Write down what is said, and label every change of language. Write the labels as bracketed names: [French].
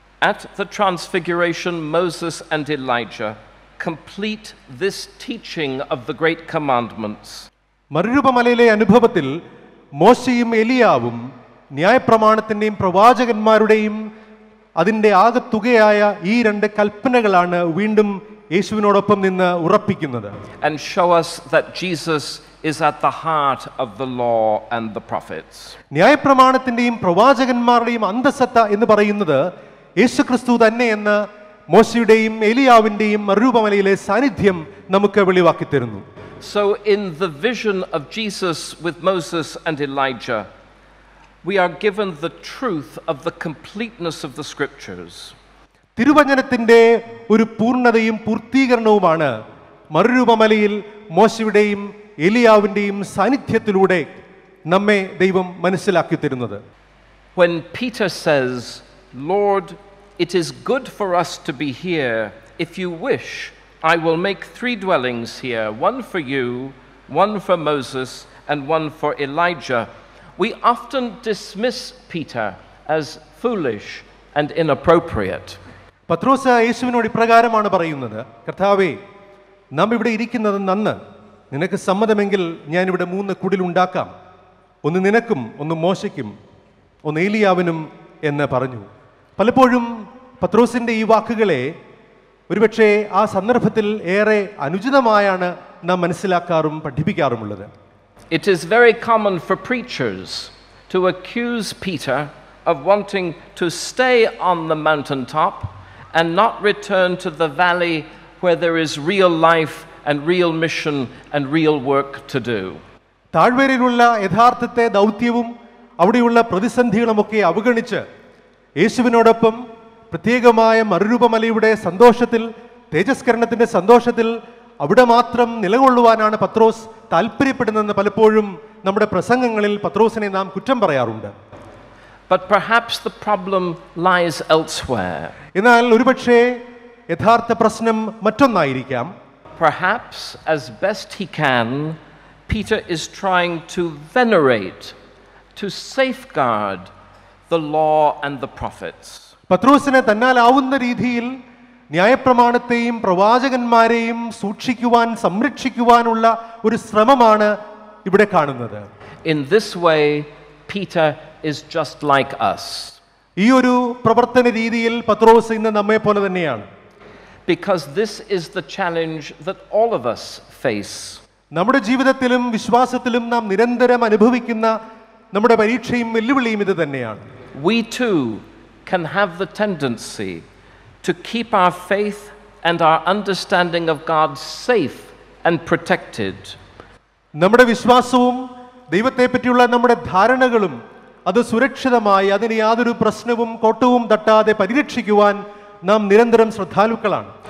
[English] At the Transfiguration, Moses and Elijah complete this teaching of the great commandments. [Malayalam] മറുരൂപമലയിലെ അനുഭവത്തിൽ മോശയും എലിയാവും ന്യായപ്രമാണത്തിൻ്റെയും പ്രവാചകന്മാരുടെയും അതിൻ്റെ ആകത്തുകയായ ഈ രണ്ട് കൽപ്പനകളാണ് വീണ്ടും യേശുവിനോടൊപ്പം നിന്ന് ഉറപ്പിക്കുന്നത്. [English] And show us that Jesus is at the heart of the law and the prophets. [Malayalam] ന്യായപ്രമാണത്തിൻ്റെയും പ്രവാചകന്മാരുടെയും അന്തസത്ത എന്ന് പറയുന്നത് യേശുക്രിസ്തു തന്നെ എന്ന് മോശയുടെയും എലിയാവിൻ്റെയും മറുരൂപമലയിലെ സാന്നിധ്യം നമുക്ക് വെളിവാക്കി തരുന്നു. [English] So in the vision of Jesus with Moses and Elijah, we are given the truth of the completeness of the scriptures. [Malayalam] തിരുവചനത്തിൻ്റെ ഒരു പൂർണ്ണതയും പൂർത്തീകരണവുമാണ് മറുരൂപമലയിൽ മോശയുടെയും എലിയാവിൻ്റെയും സാന്നിധ്യത്തിലൂടെ നമ്മെ ദൈവം മനസ്സിലാക്കി തരുന്നത്. [English] When Peter says, "Lord, it is good for us to be here. If you wish, I will make 3 dwellings here, one for you, one for Moses, and one for Elijah," we often dismiss Peter as foolish and inappropriate. [Malayalam] പത്രോസ് യേശുവിനോട് ഇപ്രകാരമാണ് പറയുന്നത്, കർത്താവേ, നാം ഇവിടെ ഇരിക്കുന്നത് നന്ന്, നിനക്ക് സമ്മതമെങ്കിൽ ഞാനിവിടെ 3 കുടിലുണ്ടാക്കാം, ഒന്ന് നിനക്കും ഒന്ന് മോശയ്ക്കും ഒന്ന് ഏലിയാവിനും എന്ന് പറഞ്ഞു. പലപ്പോഴും പത്രോസിൻ്റെ ഈ വാക്കുകളെ ഒരുപക്ഷെ ആ സന്ദർഭത്തിൽ ഏറെ അനുചിതമായാണ് നാം മനസ്സിലാക്കാറും പഠിപ്പിക്കാറുമുള്ളത്. [English] It is very common for preachers to accuse Peter of wanting to stay on the mountaintop and not return to the valley where there is real life and real mission and real work to do. [Malayalam] താഴ്വരയിലുള്ള യഥാർത്ഥത്തെ ദൗത്യവും അവിടെയുള്ള പ്രതിസന്ധികളുമൊക്കെ അവഗണിച്ച് യേശുവിനോടൊപ്പം പ്രത്യേകമായ മറുരൂപമലയുടെ സന്തോഷത്തിൽ, തേജസ്കരണത്തിൻ്റെ സന്തോഷത്തിൽ അവിടെ മാത്രം നിലകൊള്ളുവാനാണ് പത്രോസ് താല്പര്യപ്പെടുന്നതെന്ന് പലപ്പോഴും നമ്മുടെ പ്രസംഗങ്ങളിൽ പത്രോസിനെ നാം കുറ്റം പറയാറുണ്ട്. [English] But perhaps the problem lies elsewhere. [Malayalam] എന്നാൽ ഒരുപക്ഷെ യഥാർത്ഥ പ്രശ്നം മറ്റൊന്നായിരിക്കാം. [English] Perhaps, as best he can, Peter is trying to venerate, to safeguard the law and the prophets. [Malayalam] പത്രോസിനെ തന്നാലാവുന്ന രീതിയിൽ ന്യായപ്രമാണത്തെയും പ്രവാചകന്മാരെയും സൂക്ഷിക്കുവാൻ, സംരക്ഷിക്കുവാനുള്ള ഒരു ശ്രമമാണ് ഇവിടെ കാണുന്നത്. [English] In this way, Peter is just like us. [Malayalam] ഈ ഒരു പ്രവർത്തന രീതിയിൽ പത്രോസ് ഇന്ന് നമ്മെ പോലെ തന്നെയാണ്. [English] Because this is the challenge that all of us face. [Malayalam] നമ്മുടെ ജീവിതത്തിലും വിശ്വാസത്തിലും നാം നിരന്തരം അനുഭവിക്കുന്ന നമ്മുടെ പരീക്ഷയും വെല്ലുവിളിയും ഇത് തന്നെയാണ്. [English] We too can have the tendency to keep our faith and our understanding of God safe and protected. [Malayalam] നമ്മുടെ വിശ്വാസവും ദൈവത്തെ പറ്റിയുള്ള നമ്മുടെ ധാരണകളും അത് സുരക്ഷിതമായി, അതിന് യാതൊരു പ്രശ്നവും കോട്ടവും തട്ടാതെ പരിരക്ഷിക്കുവാൻ നാം നിരന്തരം ശ്രദ്ധാലുക്കളാണ്.